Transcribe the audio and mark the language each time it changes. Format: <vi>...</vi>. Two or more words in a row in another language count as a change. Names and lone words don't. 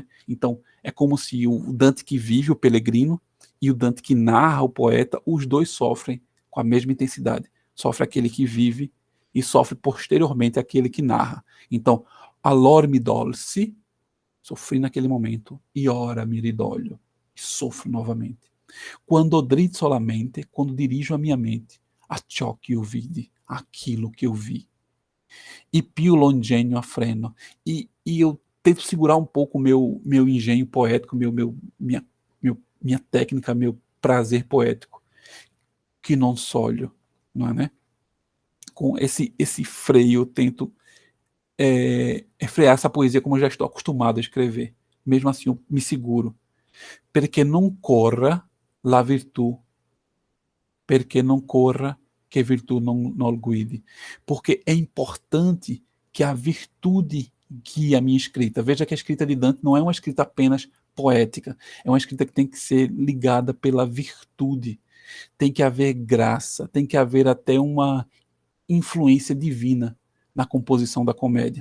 <pt>Então é como se o Dante que vive, o Pelegrino, e o Dante que narra, o poeta, os dois sofrem com a mesma intensidade. Sofre aquele que vive e sofre posteriormente aquele que narra. Então,</pt> <it>allor mi dolsi,</it> <pt>sofri naquele momento,</pt> <it>e ora mi ridoglio,</it> <pt>e sofro novamente.</pt> <it>Quando drizzo la mente,</it> <pt>quando dirijo a minha mente</pt> <it>a ciò che io vidi,</it> <pt>aquilo que eu vi.</pt> <it>E più l'ingegno a freno.</it> <pt>E eu tento segurar um pouco o meu engenho poético, minha técnica, meu prazer poético, que não solho, não é, né? Com esse freio eu tento frear essa poesia como eu já estou acostumado a escrever. Mesmo assim eu me seguro.</pt> <it>Perché non corra la virtù, perché non corra que virtù non guide.</it> <pt>Porque é importante que a virtude guie a minha escrita. Veja que a escrita de Dante não é uma escrita apenas poética, é uma escrita que tem que ser ligada pela virtude. Tem que haver graça, tem que haver até uma influência divina na composição da comédia.</pt>